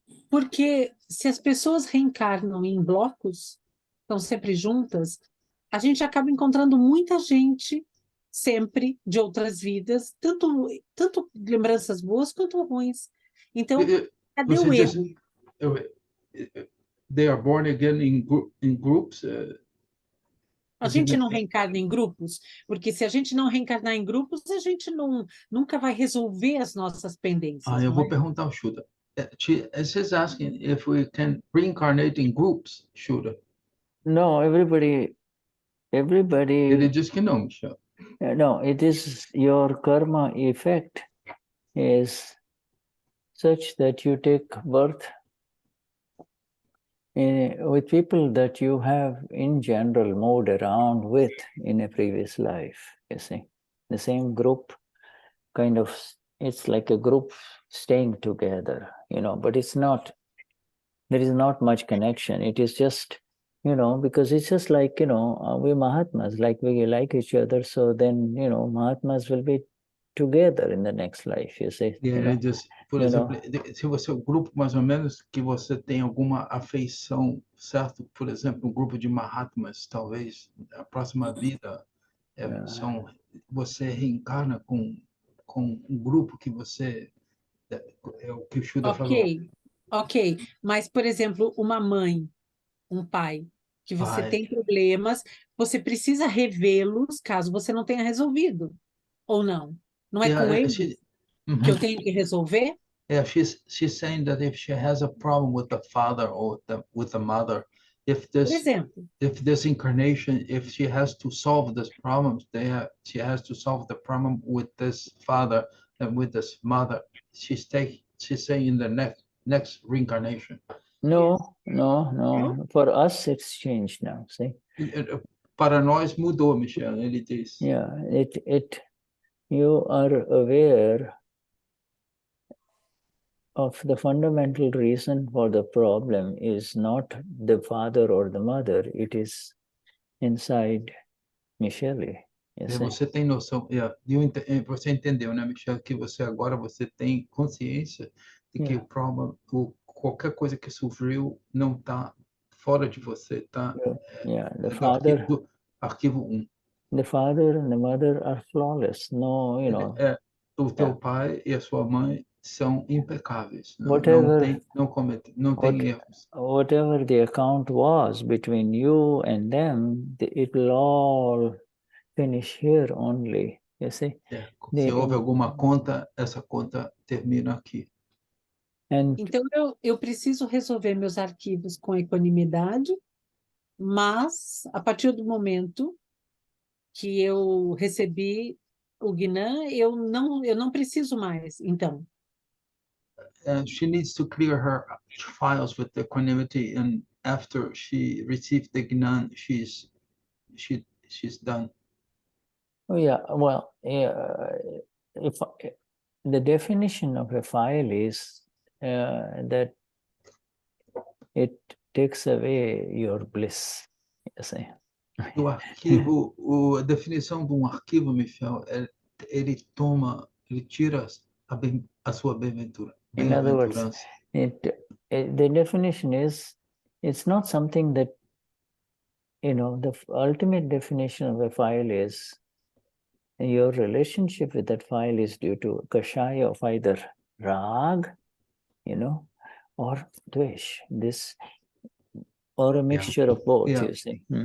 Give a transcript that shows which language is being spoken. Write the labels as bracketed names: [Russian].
[Portuguese] Porque se as pessoas reencarnam em blocos, estão sempre juntas, a gente acaba encontrando muita gente sempre de outras vidas, tanto lembranças boas quanto ruins. Então, cadê o erro? [English] They are born again in groups. [Portuguese] A gente não reencarna em grupos, porque se a gente não reencarnar em grupos, a gente nunca vai resolver as nossas pendências. Eu vou perguntar ao Shuddha. [English] She's asking if we can reincarnate in groups, Shuddha. No, everybody. [Portuguese] Ele diz que não, Michel. [English] No, it is your karma effect is such that you take birth with people that you have in general moved around with in a previous life, you see. The same group kind of, it's like a group staying together, but it's not, there is not much connection. It is just, because it's just like, we Mahatmas, like we like each other, so then, Mahatmas will be together in the next life, you see. [Portuguese] Ele diz, por exemplo, se você é um grupo mais ou menos que você tem alguma afeição, certo? Por exemplo, um grupo de Mahatmas, talvez a próxima vida você reencarna com um grupo que você é o que o Shuddha falou. Ok, mas, por exemplo, uma mãe, um pai, que você Pai. tem problemas, você precisa revê-los caso você não tenha resolvido, ou não? Não é com eles que eu tenho que resolver? [English] Yeah, she's saying that if she has a problem with the father or with the mother, if [Portuguese] Por exemplo, [English] this incarnation, if she has to solve this problem, she has to solve the problem with this father and with this mother. She's saying in the next reincarnation. No, no. For us, it's changed now. See? [Portuguese] Para nós mudou, Michelle. Ele diz. [English] Yeah, you are aware of the fundamental reason for the problem is not the father or the mother, it is inside Michelle. [Portuguese] Você tem noção, você entendeu, né, Michelle, que você tem consciência de que o problema, qualquer coisa que sofreu não está fora de você, está [English] The father, [Portuguese] arquivo 1. [English] The father and the mother are flawless. No, [Portuguese] O teu pai e a sua mãe são impecáveis. Não tem erros. [English] Whatever the account was between you and them, it will all finish here only. You see? [Portuguese] Se houve alguma conta, essa conta termina aqui. Então, eu preciso resolver meus arquivos com equanimidade, mas, a partir do momento que eu recebi o Gnan, eu não preciso mais, então. [English] She needs to clear her files with equanimity, and after she received the Gnan, she's done. Oh yeah, well, if the definition of a file is that it takes away your bliss. You see? [Portuguese] O arquivo, a definição de arquivo, Michel, ele tira a sua bem-aventura. [English] In other words, the definition is, it's not something that, the ultimate definition of a file is your relationship with that file is due to kashaya of either rag, or dvesh, or a mixture of both, you see.